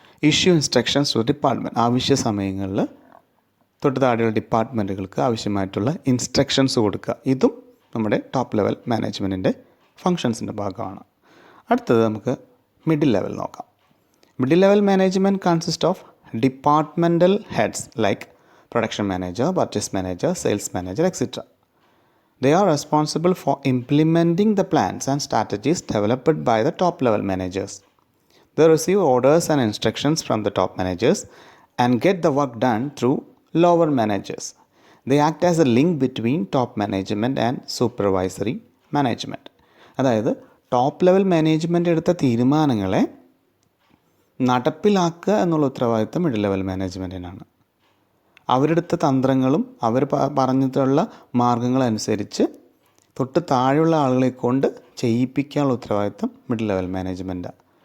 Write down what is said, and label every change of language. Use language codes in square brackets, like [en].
[en] Issue instructions to department. [ml] ആവശ്യ സമയങ്ങളിൽ തൊട്ട് താഴെയുള്ള ഡിപ്പാർട്ട്മെൻറ്റുകൾക്ക് ആവശ്യമായിട്ടുള്ള ഇൻസ്ട്രക്ഷൻസ് കൊടുക്കുക. ഇതും നമ്മുടെ ടോപ്പ് ലെവൽ മാനേജ്മെൻറ്റിൻ്റെ ഫങ്ഷൻസിൻ്റെ ഭാഗമാണ്. അടുത്തത് നമുക്ക് മിഡിൽ ലെവൽ നോക്കാം. [en] Middle level management consist of departmental heads like production manager, purchase manager, sales manager etcetera. They are responsible for implementing the plans and strategies developed by the top level managers. They receive orders and instructions from the top managers and get the work done through lower managers. They act as a link between top management and supervisory management. [ml] അതായത് top level management എടുത്ത തീരുമാനങ്ങളെ നടപ്പിലാക്കുക എന്നുള്ള ഉത്തരവാദിത്തം middle level മാനേജ്മെൻറ്റിനാണ്. അവരെടുത്ത തന്ത്രങ്ങളും അവർ പറഞ്ഞിട്ടുള്ള മാർഗങ്ങളനുസരിച്ച് തൊട്ട് താഴെയുള്ള ആളുകളെ കൊണ്ട് ചെയ്യിപ്പിക്കാനുള്ള ഉത്തരവാദിത്തം മിഡിൽ ലെവൽ മാനേജ്മെൻറ്റാണ്.